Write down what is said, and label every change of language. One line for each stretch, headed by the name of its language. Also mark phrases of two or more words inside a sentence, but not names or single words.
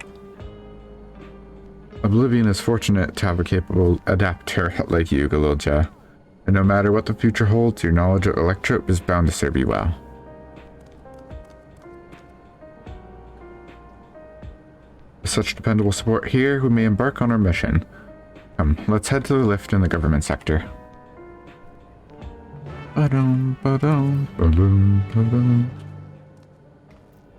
English: Oblivion is fortunate to have a capable adapter like you, Galilja, and no matter what the future holds, your knowledge of Electrope is bound to serve you well. With such dependable support here, we may embark on our mission. Come, let's head to the lift in the government sector. Ba-dum, ba-dum, ba-dum, ba-dum.